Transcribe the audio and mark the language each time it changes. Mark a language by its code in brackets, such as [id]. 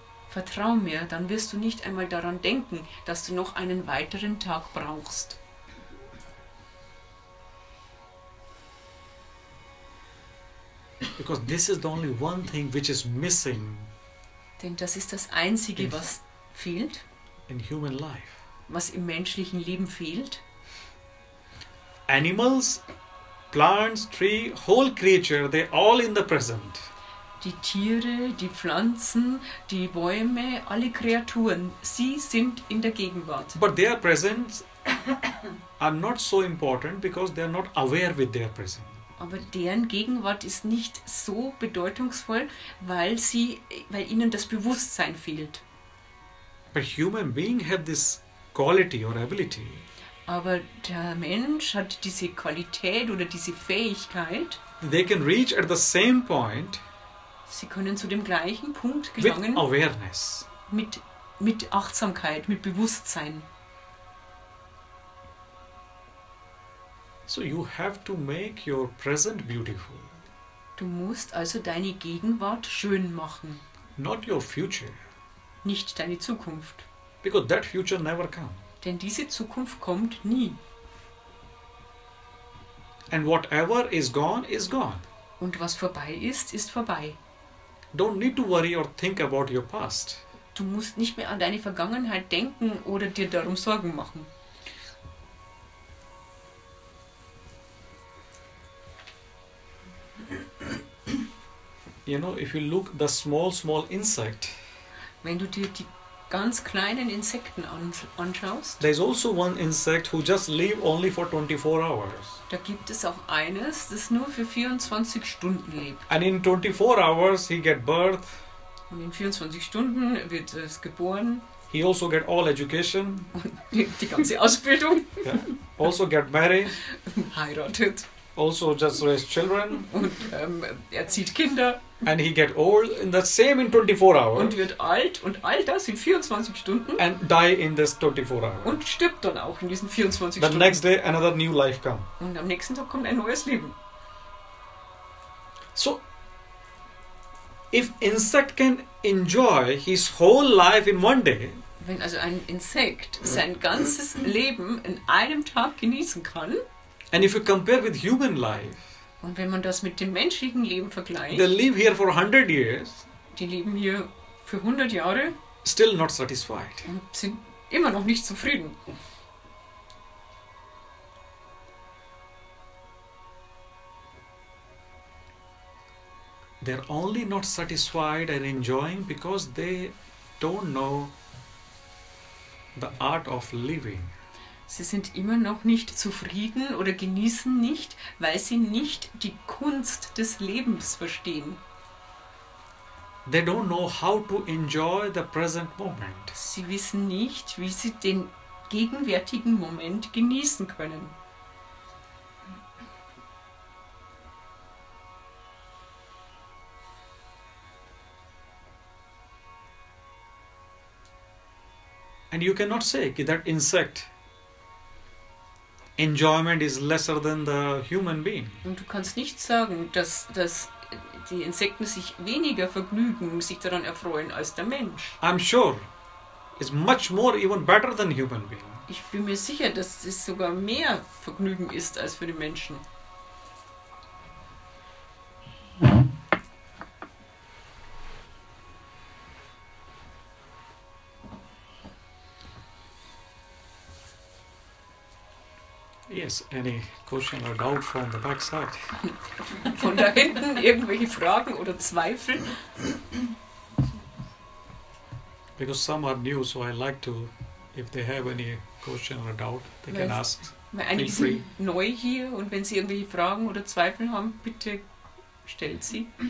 [de] vertrau mir, dann wirst du nicht einmal daran denken, dass du noch einen weiteren Tag brauchst. [en] Because this is the only one thing which is missing [de] Denn das ist das Einzige, was fehlt, [en] in human life. [de] was im menschlichen Leben fehlt. [en] Animals, plants, tree, whole creature, they all in the present. [de] Die Tiere, die Pflanzen, die Bäume, alle Kreaturen, sie sind in der Gegenwart. [en] But their presence are not so important because they are not aware with their presence. [de] Aber deren Gegenwart ist nicht so bedeutungsvoll, weil ihnen das Bewusstsein fehlt. [en] But human beings have this quality or ability. [de] Aber der Mensch hat diese Qualität oder diese Fähigkeit, [en] They can reach at the same point [de] sie können zu dem gleichen Punkt [en] with [de] gelangen [en] awareness. [de] mit Achtsamkeit, mit Bewusstsein. [en] So you have to make your present beautiful, [de] Du musst also deine Gegenwart schön machen, [en] not your future, [de] nicht deine Zukunft. [en] because that future never comes. [de] Denn diese Zukunft kommt nie. [en] And whatever is gone is gone. [de] Und was vorbei ist, ist vorbei. [en] Don't need to worry or think about your past. [de] Du musst nicht mehr an deine Vergangenheit denken oder dir darum Sorgen machen. [en] You know, if you look the small insect, [de] Wenn du dir die ganz kleinen Insekten anschaust, [en] there's also one insect who just live only for 24 hours. [de] da gibt es auch eines, das nur für 24 Stunden lebt. [en] And in 24 hours he get birth, [de] Und in 24 Stunden wird es geboren, [en] he also get all education, [de] die ganze Ausbildung, [en] yeah, also get married, [de] heiratet [en] also just raise children, [de] und erzieht Kinder [en] and he get old in the same in 24 hours [de] und wird alt und all das in 24 Stunden [en] and die in this 24 hours. [de] und stirbt dann auch in diesen 24 [en] The [de] Stunden. [en] next day another new life come. [de] Und am nächsten Tag kommt ein neues Leben. [en] So if insect can enjoy his whole life in one day, [de] Wenn also ein Insekt sein ganzes Leben in einem Tag genießen kann, [en] and if you compare with human life, [de] und wenn man das mit dem menschlichen Leben [en] they [de] vergleicht, [en] live here for 100 years, [de] die leben hier für 100 Jahre [en] still not satisfied. [de] und sind immer noch nicht zufrieden. [en] They're only not satisfied and enjoying because they don't know the art of living. [de] Sie sind immer noch nicht zufrieden oder genießen nicht, weil sie nicht die Kunst des Lebens verstehen. [en] They don't know how to enjoy the present moment. [de] Sie wissen nicht, wie sie den gegenwärtigen Moment genießen können. [en] And you cannot say that insect enjoyment is lesser than the human being. [de] Und du kannst nicht sagen, dass die Insekten sich weniger vergnügen, sich daran erfreuen als der Mensch. [en] I'm sure it's much more even better than human being. [de] Ich bin mir sicher, dass es sogar mehr Vergnügen ist als für den Menschen. [en] Yes, any question or doubt from the back side? [de] Von da hinten irgendwelche Fragen oder Zweifel? [en] Because some are new, so I like to, if they have any question or doubt, they can ask. [de] Weil einige [en] Feel free. [de] sind neu hier und wenn sie irgendwelche Fragen oder Zweifel haben, bitte stellt sie.